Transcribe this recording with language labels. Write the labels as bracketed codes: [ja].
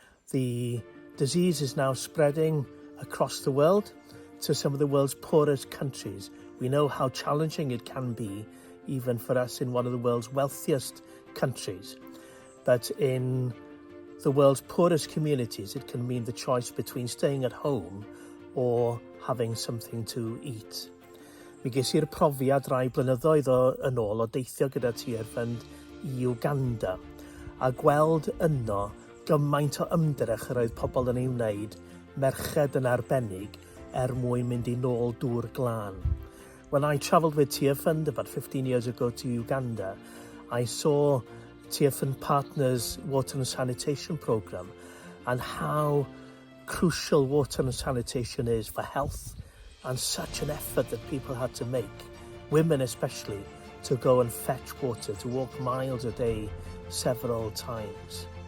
[en] The disease is now spreading across the world to some of the world's poorest countries. We know how challenging it can be, even for us in one of the world's wealthiest countries. But in the world's poorest communities, it can mean the choice between staying at home or having something to eat. [cy] Mi ges i'r profiad rai blynyddoedd yn ôl o deithio gyda Tear Fund i Uganda a gweld yno gymaint o ymdrech yr oedd pobl yn ei wneud, merched yn arbennig mwyn mynd i nôl dŵr glân. [en] When I travelled with Tear Fund about 15 years ago to Uganda, I saw Tear Fund Partners Water and Sanitation Programme and how crucial water and sanitation is for health, and such an effort that people had to make, women especially, to go and fetch water, to walk miles a day several times.